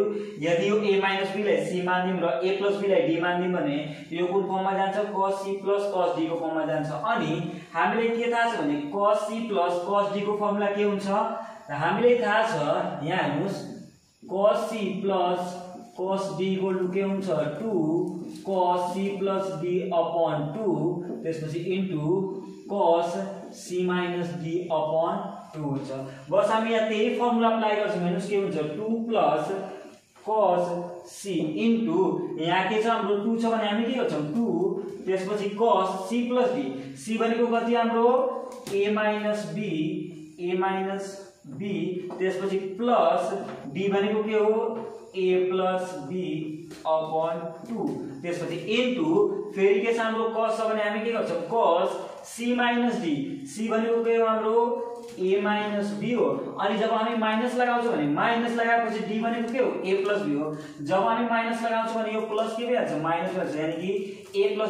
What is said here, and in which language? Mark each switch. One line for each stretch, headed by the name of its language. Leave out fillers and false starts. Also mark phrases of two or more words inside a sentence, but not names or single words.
Nepali: यदि यो
English: a minus b
Nepali: लाई c मान्दिम र
English: a plus b
Nepali: लाई d मान्दिम भने यो कुन फर्ममा जान्छ
English: cos c plus cos d
Nepali: को फर्ममा जान्छ अनि हामीले के थाहा छ भने
English: cos c plus cos d
Nepali: को फर्मुला के हुन्छ र हामीले थाहा छ यहाँ हेर्नुस्
English: cos c plus cos d equal to
Nepali: के हुन्छ
English: 2 cos c plus d upon 2
Nepali: त्यसपछि
English: into cos c minus d upon 2
Nepali: हुन्छ बस हामी यहाँ त्यही फर्मुला अप्लाई गर्छौं हेर्नुस् के हुन्छ
English: 2 plus cos c into
Nepali: यहाँ के छ हाम्रो 2 छ भने हामी के गर्छौं 2 त्यसपछि
English: cos c plus d
Nepali: c भनेको कति हाम्रो
English: a minus
Nepali: b त्यसपछि
English: plus d
Nepali: भनेको के हो
English: a plus b upon 2
Nepali: त्यसपछि इन्टु फेरि के छ हाम्रो cos छ भने हामी के गर्छौं
English: cos c minus d
Nepali: c भनेको के हो हाम्रो
English: a minus b
Nepali: हो अनि जब हामी माइनस लगाउँछौं भने माइनस लगाएपछि d भनेको के हो
English: a plus b
Nepali: हो जब हामी माइनस लगाउँछौं भने यो प्लस के भइहाल्छ माइनस भइहाल्छ यानी कि
English: a plus